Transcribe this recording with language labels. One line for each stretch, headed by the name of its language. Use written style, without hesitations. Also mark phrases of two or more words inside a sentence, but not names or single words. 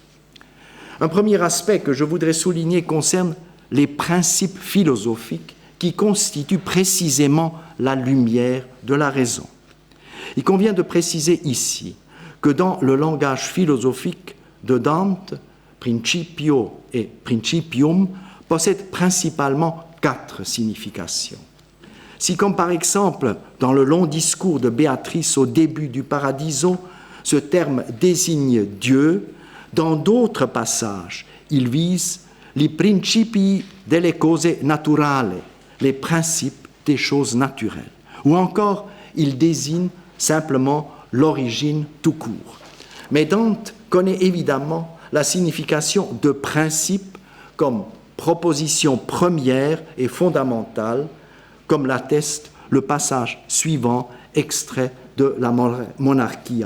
French: Un premier aspect que je voudrais souligner concerne les principes philosophiques qui constituent précisément la lumière de la raison. Il convient de préciser ici que dans le langage philosophique de Dante,
Latin: principio et principium
French: possèdent principalement 4 significations. Si, comme par exemple dans le long discours de Béatrice au début du Paradiso, ce terme désigne Dieu, dans d'autres passages, il vise les
Italian: principi delle cose naturale,
French: les principes des choses naturelles. Ou encore, il désigne simplement l'origine tout court. Mais Dante connaît évidemment la signification de principe comme proposition première et fondamentale, comme l'atteste le passage suivant, extrait de la Monarchia.